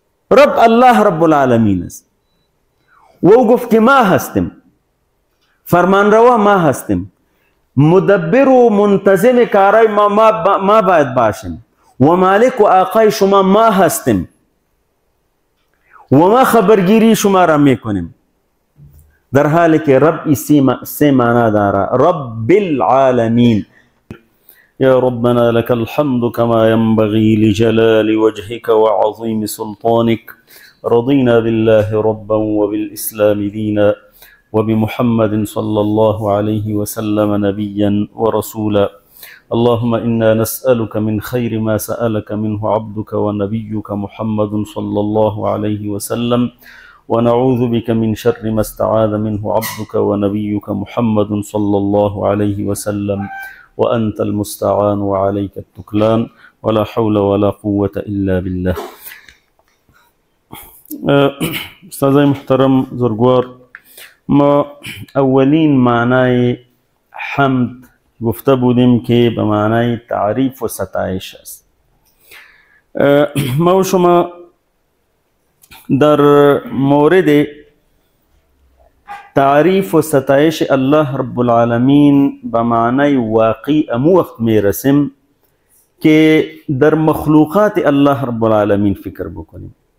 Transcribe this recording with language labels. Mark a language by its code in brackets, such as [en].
[fa] رب الله رب العالمین است و او گفت که ما هستیم، فرمانروا ما هستیم، مدبر و منتظم کارای ما باید باشیم و مالک و آقای شما ما هستیم و ما خبرگیری شما را میکنیم. در حالی که رب سه معنا داره. [ar] رب العالمین. يا ربنا لك الحمد كما ينبغي لجلال وجهك وعظيم سلطانك. رضينا بالله ربا وبالإسلام دينا وبمحمد صلى الله عليه وسلم نبيا ورسولا. اللهم إنا نسألك من خير ما سألك منه عبدك ونبيك محمد صلى الله عليه وسلم، ونعوذ بك من شر ما استعاذ منه عبدك ونبيك محمد صلى الله عليه وسلم، وأنت المستعان وعليك التكلان، ولا حول ولا قوة إلا بالله. [fa] استاذ محترم زرگوار، ما اولین معنای حمد گفته بودیم که به معنای تعریف و ستایش است. ما و شما در مورد تعریف و ستایش الله رب العالمین به معنای واقعی امو وقت میرسیم که در مخلوقات الله رب العالمین فکر بکنیم.